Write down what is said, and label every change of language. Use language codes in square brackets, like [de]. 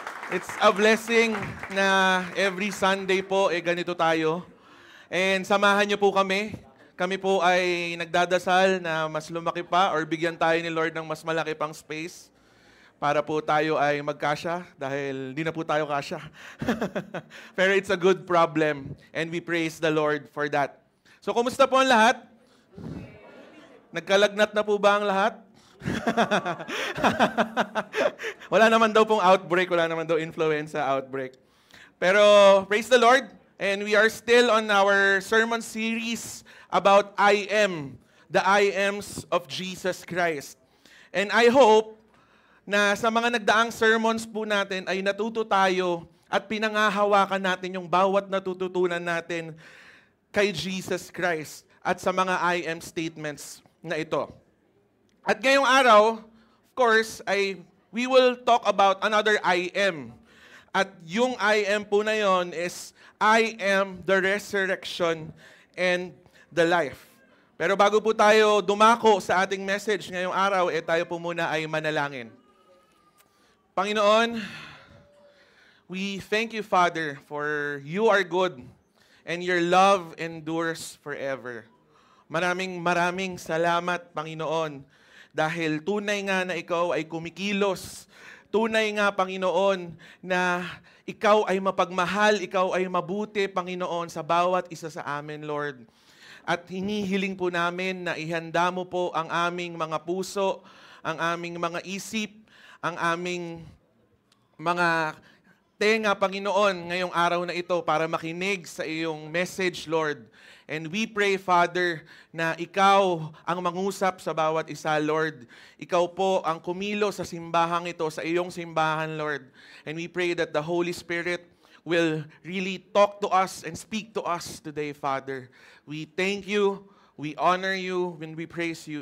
[en] It's a blessing na every Sunday po, [tl] ganito tayo. And samahan niyo po kami. Kami po ay nagdadasal na mas lumaki pa or bigyan tayo ni Lord ng mas malaki pang space para po tayo ay magkasya dahil di na po tayo kasya. [en] Pero it's a good problem and we praise the Lord for that. [tl] So, kumusta po ang lahat? Nagkalagnat na po ba ang lahat? Wala naman daw pong outbreak, wala naman daw influenza outbreak. [en] Pero praise the Lord, and we are still on our sermon series about I am, the I ams of Jesus Christ. And I hope [tl] na sa mga nagdaang sermons po natin ay natuto tayo at pinangahawakan natin yung bawat natututunan natin kay Jesus Christ at sa mga I am statements na ito. At ngayong araw, [en] of course, we will talk about another I am. At yung I am po na yon is I am the resurrection and the life. [tl] Pero bago po tayo dumako sa ating message ngayong araw, tayo po muna ay manalangin. [en] Panginoon, we thank you, Father, for you are good and your love endures forever. [tl] Maraming salamat, Panginoon, dahil tunay nga na ikaw ay kumikilos. Tunay nga, Panginoon, na ikaw ay mapagmahal, ikaw ay mabuti, Panginoon, sa bawat isa sa amin, Lord. At hinihiling po namin na ihanda mo po ang aming mga puso, ang aming mga isip, ang aming mga tenga, Panginoon, ngayong araw na ito para makinig sa iyong message, Lord. [en] And we pray, Father, [tl] na ikaw ang mangusap sa bawat isa, Lord. Ikaw po ang kumilo sa simbahang ito, sa iyong simbahan, Lord. [en] And we pray that the Holy Spirit will really talk to us and speak to us today, Father. We thank you, we honor you, and we praise you.